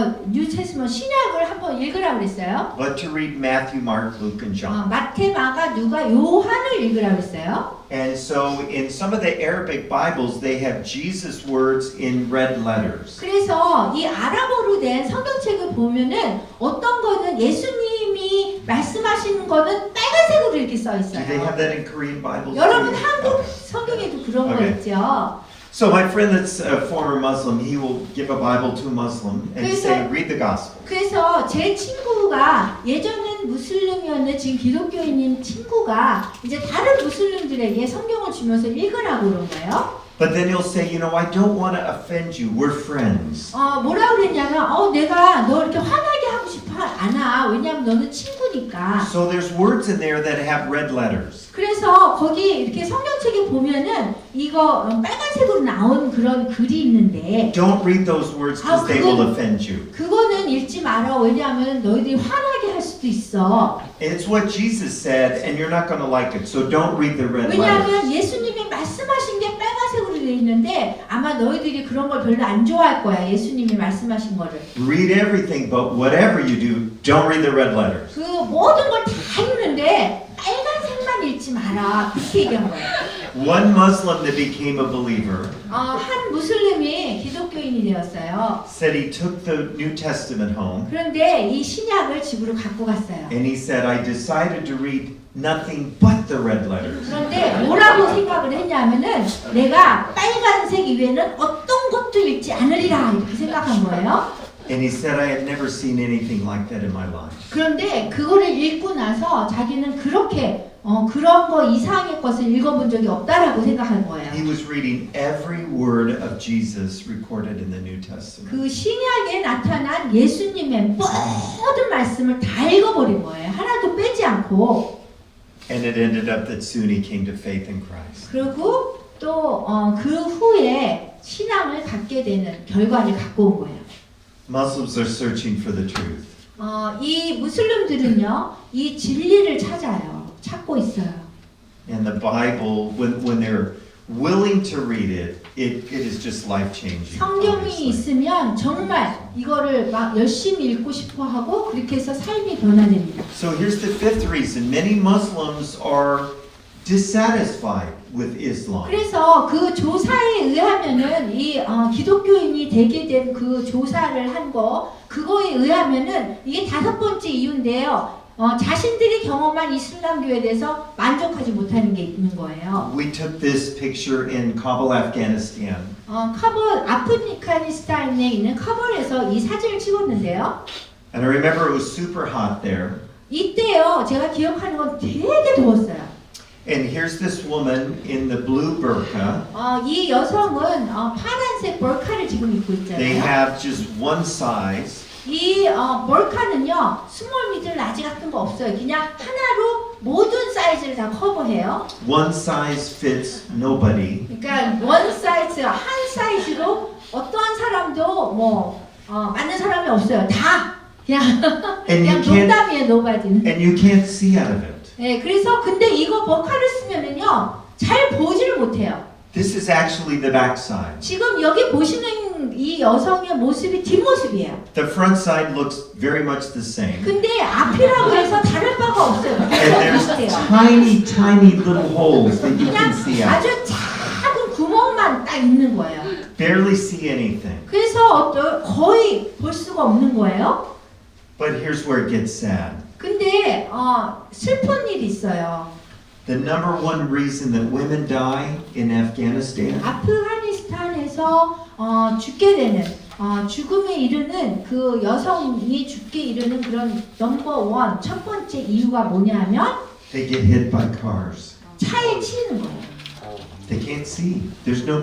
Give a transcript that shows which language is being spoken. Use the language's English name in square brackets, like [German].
[Korean] 뉴테스먼 신약을 한번 읽으라고 그랬어요. [English] but to read Matthew, Mark, Luke, and John. [Korean] 마태, 마가, 누가, 요한을 읽으라고 했어요. [English] And so in some of the Arabic Bibles, they have Jesus' words in red letters. [Korean] 그래서 이 아랍어로 된 성경책을 보면은 어떤 거는 예수님이 말씀하시는 거는 빨간색으로 이렇게 써 [English] Do they have [Korean] 있어요. [English] that in Korean Bibles? [Korean] 여러분 [English] too? [Korean] 한국 [English] Okay. [Korean] 성경에도 그런 거 [English] Okay. [Korean] 있죠. [English] So my friend that's a former Muslim, he will give a Bible to a Muslim and [Korean] 그래서- [English] say, read the gospel. [Korean] 그래서 제 친구가 예전엔 무슬림이었는데 지금 기독교인인 친구가 이제 다른 무슬림들에게 성경을 주면서 읽으라고 그런 거예요. [English] But then he'll say, you know, I don't want to offend you. We're friends. [Korean] 뭐라 그랬냐면, 내가 너 이렇게 화나게 하고 싶어 않아. 왜냐면 너는 친구니까. [English] So there's words in there that have red letters. [Korean] 그래서 거기 이렇게 성경책에 보면은 이거 빨간색으로 나온 그런 글이 있는데 [English] Don't read those words because they will offend you. [Korean] 그거는 읽지 마라. 왜냐하면 너희들이 화나게 할 수도 있어. [English] It's what Jesus said, and you're not going to like it. So don't read the red letters. [Korean] 왜냐하면 예수님이 말씀하신 게 빨간색으로 되어 있는데 아마 너희들이 그런 걸 별로 안 좋아할 거야. 예수님이 말씀하신 거를. [English] Read everything, but whatever you do, don't read the red letters. [Korean] 그 모든 걸 다 읽는데 빨간색만 읽지 마라. 그렇게 얘기한 거예요. [English] One Muslim that became a believer [Korean] 한 무슬림이 기독교인이 되었어요. [English] said he took the New Testament home [Korean] 그런데 이 신약을 집으로 갖고 갔어요. [English] and he said, I decided to read nothing but the red letters. [Korean] 그런데 뭐라고 생각을 했냐면은 내가 빨간색 이외에는 어떤 것도 읽지 않으리라 이렇게 생각한 거예요. [English] And he said, I had never seen anything like that in my life. [Korean] 그런데 그거를 읽고 나서 자기는 그렇게 그런 거 이상의 것을 읽어본 적이 없다라고 생각한 거예요. [English] He was reading every word of Jesus recorded in the New Testament. [Korean] 그 신약에 나타난 예수님의 모든 말씀을 다 읽어버린 거예요. 하나도 빼지 않고. [English] And it ended up that soon he came to faith in Christ. [Korean] 그리고 또 그 후에 신앙을 갖게 되는 결과를 갖고 온 거예요. [English] Muslims are searching for the truth. [Korean] 이 무슬림들은요, 이 진리를 찾고 있어요. [English] And the Bible, when they're willing to read it, it is just life-changing. [Korean] 성경이 [English] obviously. [Korean] 있으면 정말 이거를 막 열심히 읽고 싶어 하고 그렇게 해서 삶이 변화됩니다. [English] So here's the fifth reason. Many Muslims are dissatisfied with Islam. [Korean] 그래서 그 조사에 의하면은 이 기독교인이 되게 된 그 조사를 한 그거에 의하면은 이게 5번째 이유인데요. 자신들이 경험한 이슬람교에 대해서 만족하지 못하는 게 있는 거예요. [English] We took this picture in Kabul, Afghanistan. [Korean] 카불 아프가니스탄에 있는 카불에서 이 사진을 찍었는데요. [English] And I remember it was super hot there. [Korean] 이때요, 제가 기억하는 건 되게 더웠어요. [English] And here's this woman in the blue burqa. [Korean] 이 여성은 파란색 볼카를 지금 입고 [English] They [Korean] 있잖아요. [English] have just one size. [Korean] 이 볼카는요, 스몰, 미들, 라지 같은 거 없어요. 그냥 하나로 모든 사이즈를 다 커버해요. [English] One size fits nobody. [Korean] 그러니까 원 사이즈, 한 사이즈로 어떠한 사람도 맞는 사람이 없어요. 다 그냥 [English] And you [Korean] 그냥 [English] can't [Korean] 농담이에요, 노바디는. [English] and you can't see out of it. [Korean] 네, 그래서 근데 이거 볼카를 쓰면은요, 잘 보지를 못해요. [English] This is actually the back side. [Korean] 지금 여기 보시는 이 여성의 모습이 뒷모습이에요. [English] The front side looks very much the same. [Korean] 근데 앞이라고 해서 다를 바가 없어요. [English] And there's [Korean] 비슷해요. [English] tiny little holes that you can see out. [Korean] 아주 작은 구멍만 딱 있는 거예요. [English] Barely see anything. [Korean] 그래서 거의 볼 수가 없는 거예요. [English] But here's where it gets sad. [Korean] 근데 슬픈 일이 있어요. [English] The number one reason that women die in Afghanistan [Korean] 아프가니스탄에서 죽게 되는 죽음에 이르는 그 여성이 죽게 이르는 그런 넘버 1 첫 번째 이유가 뭐냐면 [English] they get hit by cars. [Korean] 차에 치이는 거예요. [English] They can't see. There's no